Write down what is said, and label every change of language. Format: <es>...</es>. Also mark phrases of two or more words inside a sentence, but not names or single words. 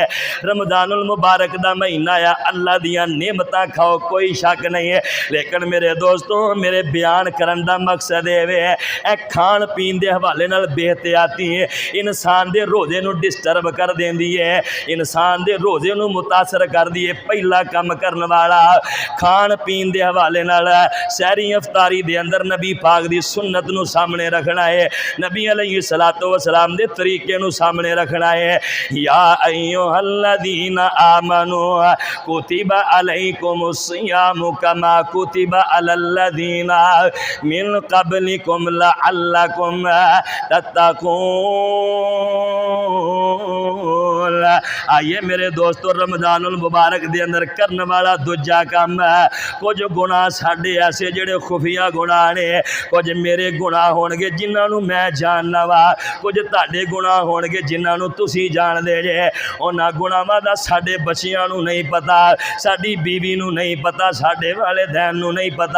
<pa>رمضان المبارک دا مہینہ آ، اللہ دیاں نعمتاں کھاؤ کوئی شک نہیں ہے، لیکن میرے دوستو میرے بیان کرن دا مقصد ہے اے کھان پین کے حوالے نال بےاحتیاطی ہے انسان دے روزے نوں ڈسٹرب کر دیندی ہے، انسان دے روزے نوں متاثر کر دی ہے. پہلا کم کرن والا کھان پین کے حوالے نال سحری افطاری دے اندر نبی پاک دی سنت نوں سامنے رکھنا ہے. नबी</pa> <ar>عليه الصلاة والسلام</ar> <pa>دے طریقے نوں سامنے رکھنا ہے.</pa> <ar>يا أيها الذين آمنوا كتب عليكم الصيام كما كتب على الذين من قبلكم لعلكم تتقون.</ar> <pa>آؤ میرے دوستو، رمضان المبارک دے اندر کرن والا دوجا کم ہے. کجھ گناہ ساڈے ایسے جیہڑے خفیہ گناہ نے، کجھ میرے گناہ ہون گے جنہاں میں جاننا واں، کجھ تہاڈے گناہ ہون گے جنہاں تسیں جاندے جے. انہاں گناہاں دا ساڈے بچیاں نوں نہیں پتا، ساڈی بیوی نوں نہیں پتا، ساڈے والدین نوں نہیں پتا.</pa>